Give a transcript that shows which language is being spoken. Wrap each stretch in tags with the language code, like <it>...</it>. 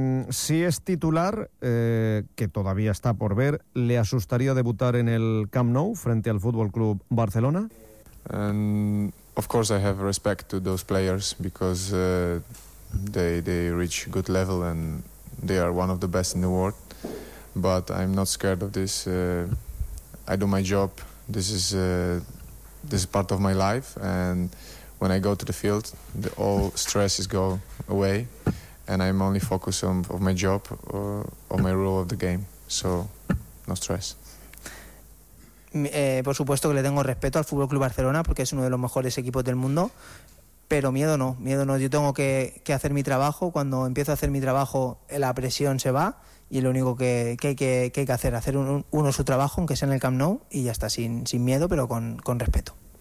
<es>Si es titular, que todavía está por ver, ¿le asustaría debutar en el Camp Nou frente al FC Barcelona?</es> <en>And of course I have respect to those players because they reach good level and they are one of the best in the world, but I'm not scared of this. I do my job, this is part of my life, and when I go to the field the all stresses go away and I'm only focused on my job or my role of the game, so no stress.</en> <es>Por supuesto que le tengo respeto al FC Barcelona porque es uno de los mejores equipos del mundo, pero miedo no. Yo tengo que hacer mi trabajo. Cuando empiezo a hacer mi trabajo, la presión se va y lo único que hay que hacer uno su trabajo, aunque sea en el Camp Nou, y ya está, sin miedo, pero con respeto.</es>